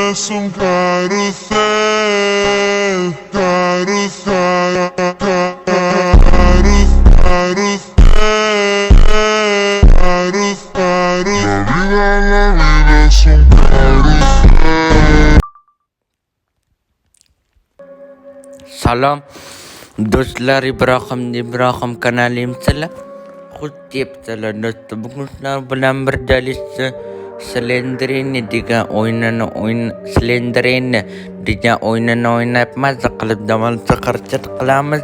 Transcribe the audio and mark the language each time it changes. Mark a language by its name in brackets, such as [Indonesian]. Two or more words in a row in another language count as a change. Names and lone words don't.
[Spanish] es un carrusel, carrusel, carrusel, carrusel. La vida es un carrusel. [Uzbek] Salom do'stlar, Ibrohim kanalimizda xush kelibsizlar do'stlar. Bugun sizlar bilan birgalikda Slenderman degan o'yinni o'ynab mazza qilib davolsa harakat qilamiz.